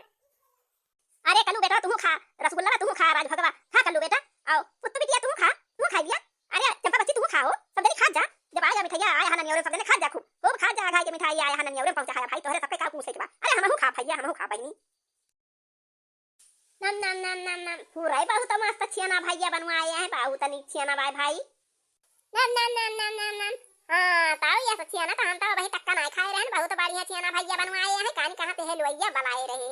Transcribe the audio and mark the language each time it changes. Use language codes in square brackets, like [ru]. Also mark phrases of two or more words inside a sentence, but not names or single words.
[bho] अरे कलू बेटा तुम खा रसगुल्ला तुम खा राज भगवा खा कलू बेटा आओ पुत्तू बिटिया तुम खा लिया अरे चंपा बच्ची तुम खाओ सब जने खा जा जब आया मिठाई आया हनन और सब जने खा जा खूब खा जा खाए के मिठाई आया हनन और पहुंचा भाई तोहरे सबके का पूछे के बा अरे हमहु खा भैया हमहु खा बहनी नम नम नम नम नम पूरा बहुत मस्त छियाना भैया बनवाए हैं बहुत नी छियाना भाई नम नम नम नम नम नम हां ताऊ ये छियाना तो हम तो भाई तक्का नहीं खाए रहन बहुत बढ़िया छियाना भैया बनवाए हैं कान कहां पे है लोइया बनाए रहे